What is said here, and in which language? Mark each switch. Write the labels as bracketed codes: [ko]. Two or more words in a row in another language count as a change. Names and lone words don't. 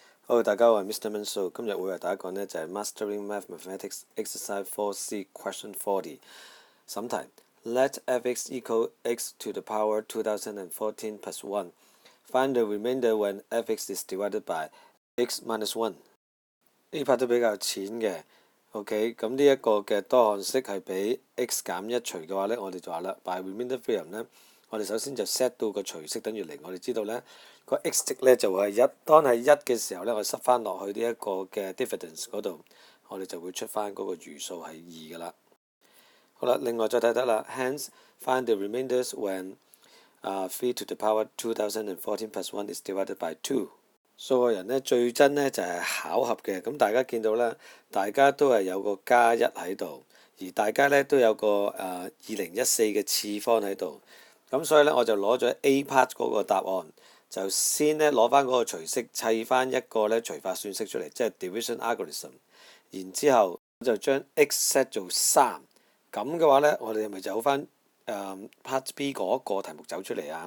[yue] 好，大家好，我係 Mr. Manso，今日會為大家講呢就係 Mastering Mathematics Exercise 4C Question 40 審題。 [en] Let f(x) equal x to the power 2014 plus 1. Find the remainder when f(x) is divided by x minus 1。 [yue] 呢 part 都比較淺嘅。OK， 咁呢一個嘅多項式係俾 x 減1除嘅話呢，我哋就話啦 ， [en] by remainder theorem [yue] 呢，我哋首先就 set 到個除式等於0，我哋知道呢個 x 值呢就會係1，當係1嘅時候呢，我哋塞翻落去呢一個嘅 dividends 嗰度，我哋就會出翻嗰個餘數係2㗎啦。好啦，另外再睇得啦 [en] ，hence find the remainders when 3 to the power 2014 plus 1 is divided by 2。 [yue] 數學人呢最憎呢就係巧合嘅，咁大家見到啦，大家都係有個加1喺度，而大家呢都有個2014嘅次方喺度，咁所以呢，我就攞咗 A part 嗰個答案，就先呢攞翻嗰個除式砌翻一個呢除法算式出嚟，即係 [en] division algorithm， [yue] 然之後就將 x set 做3，咁嘅話呢，我哋係咪就好翻part B 嗰個題目走出嚟啊？